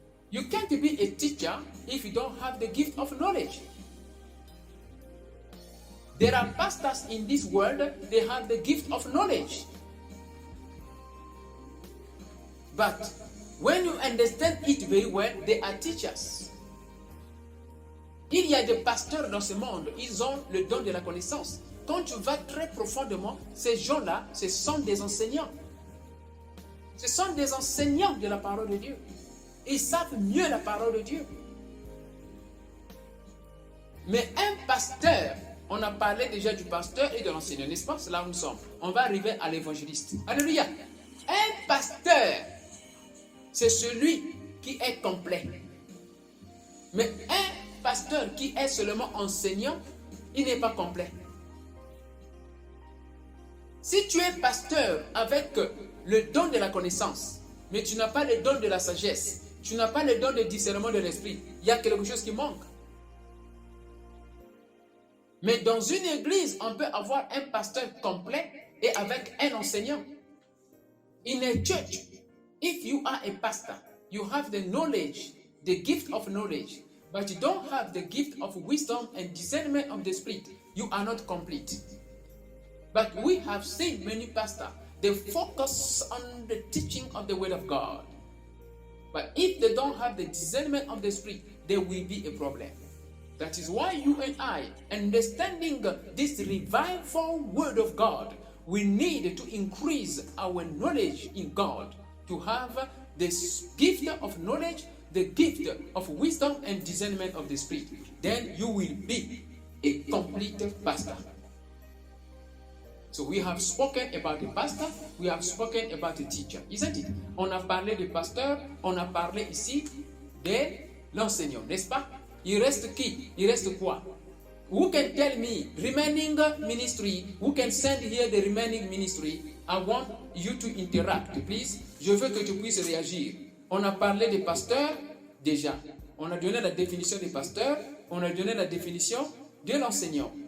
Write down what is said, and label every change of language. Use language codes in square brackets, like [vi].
[en] You can't be a teacher if you don't have the gift of knowledge. There are pastors in this world, they have the gift of knowledge. But when you understand it very well, they are teachers. [fr] Il y a des pasteurs dans ce monde, ils ont le don de la connaissance. Quand tu vas très profondément, ces gens-là, ce sont des enseignants. Ce sont des enseignants de la parole de Dieu. Ils savent mieux la parole de Dieu. Mais un pasteur, on a parlé déjà du pasteur et de l'enseignant, n'est-ce pas? C'est là où nous sommes. On va arriver à l'évangéliste. Alléluia. Un pasteur, c'est celui qui est complet. Mais un pasteur qui est seulement enseignant, il n'est pas complet. Si tu es pasteur avec le don de la connaissance, mais tu n'as pas le don de la sagesse, tu n'as pas le don de discernement de l'esprit, il y a quelque chose qui manque. Mais dans une église, on peut avoir un pasteur complet et avec un enseignant. [en] In a church, if you are a pastor, you have the knowledge, the gift of knowledge, but you don't have the gift of wisdom and discernment of the spirit, you are not complete. But we have seen many pastors, they focus on the teaching of the word of God. But if they don't have the discernment of the spirit, there will be a problem. That is why you and I, understanding this revival word of God, we need to increase our knowledge in God, to have this gift of knowledge, the gift of wisdom and discernment of the spirit. Then you will be a complete pastor. So we have spoken about the pastor, we have spoken about the teacher, isn't it? [fr] On a parlé du pasteur, on a parlé ici de l'enseignant, n'est-ce pas? Il reste qui? Il reste quoi? [en] Who can tell me remaining ministry? Who can send here the remaining ministry? I want you to interact, please. [fr] Je veux que tu puisses réagir. On a parlé des pasteurs déjà. On a donné la définition des pasteurs. On a donné la définition de l'enseignant.